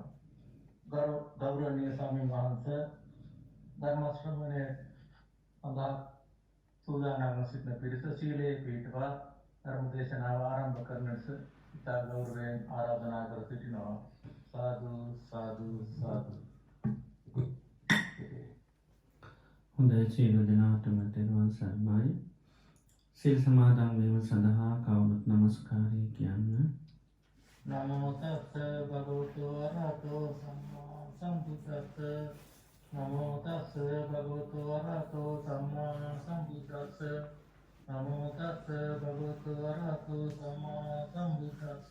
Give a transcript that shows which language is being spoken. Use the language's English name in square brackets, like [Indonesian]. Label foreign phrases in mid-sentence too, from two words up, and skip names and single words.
[Sinhala] ගෞරවනීය ස්වාමීන් වහන්සේ ධර්ම ශ්‍රවණය සඳහා සූදානම් සිටින පිරිස සීලයේ පිහිටවා ධර්ම දේශනාව ආරම්භ කරන ලෙස ඉතා ගෞරවයෙන් ආරාධනා කර සිටිනවා. සාදු සාදු සාදු. හොඳයි, සියලු දෙනාටම තෙරුවන් සරණයි. සිල් සමාදන් වීම සඳහා කවුරුත් නමස්කාරය කියන්න. [Pali] නමෝ තස්ස භගවතු වරහතෝ සම්මා සම්බුද්දස්ස. නමෝ තස්ස භගවතු වරහතෝ සම්මා සම්බුද්දස්ස. නමෝ තස්ස භගවතු වරහතෝ සම්මා සම්බුද්දස්ස.